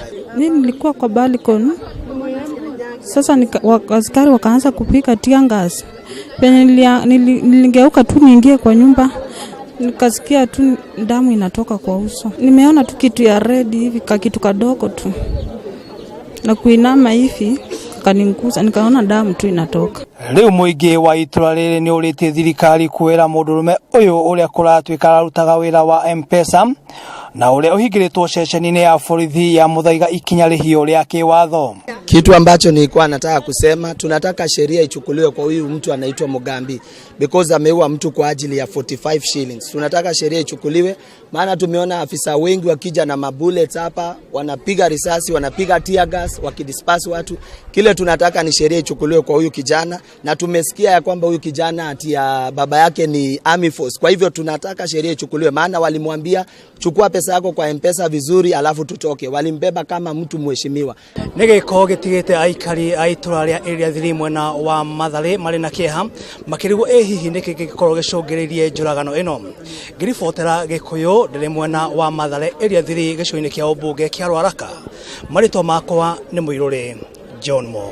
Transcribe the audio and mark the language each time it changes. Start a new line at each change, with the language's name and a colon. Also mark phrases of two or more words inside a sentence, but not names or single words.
Swahili: Mimi nilikuwa kwa balcony. Sasa askari wakaanza kupika
English: tear gas.
Swahili: Penye nilingeuka tu niingie kwa nyumba, nikasikia tu damu inatoka kwa uso. Nimeona tu kitu ya red hivi, kitu kadogo tu. Na kuinama hivi kaninguza, nikaona damu tu inatoka.
Kikuyu: Leo muingi wa itũra rĩrĩ nĩ ũrĩtie thirikari kuwera mũndũrũme ũyũ ũrĩa kũratuĩka ararutaga wĩra wa M-Pesa na ũrĩa ũhingĩrĩtwo ceceni-inĩ ya borithi ya Muthaiga ikinya rĩhio rĩa kĩwatho.
Swahili: Kitu ambacho nilikuwa nataka kusema, tunataka sheria ichukuliwe kwa huyu mtu anaitwa Mugambi because ameua mtu kwa ajili ya 45 shillings. Tunataka sheria ichukuliwe, maana tumeona afisa wengi wakija na mabullets hapa, wanapiga risasi, wanapiga
English: tear gas,
Swahili: wakidisperse watu. Kile tunataka ni sheria ichukuliwe kwa huyu kijana, na tumesikia ya kwamba huyu kijana ati ya baba yake ni Army Force. Kwa hivyo tunataka sheria ichukuliwe, maana walimwambia chukua pesa yako kwa M-Pesa vizuri alafu tutoke. Walimbeba kama mtu mheshimiwa.
Kikuyu: Nĩgĩko gĩtigĩte aikari a itũra rĩa Area 3 mwena wa Mathare marĩ na kĩeha makĩrigwo hihi nĩkĩ gĩkorwo gĩcũngĩrĩirie njũragano ĩno. Ngĩribotera Gĩkũyũ ndĩrĩ mwena wa Mathare Area 3 gĩcigo-inĩ kĩa ũmbunge kĩa Rwaraka. Marĩtwa makwa nĩ Mũirũrĩ John Mo.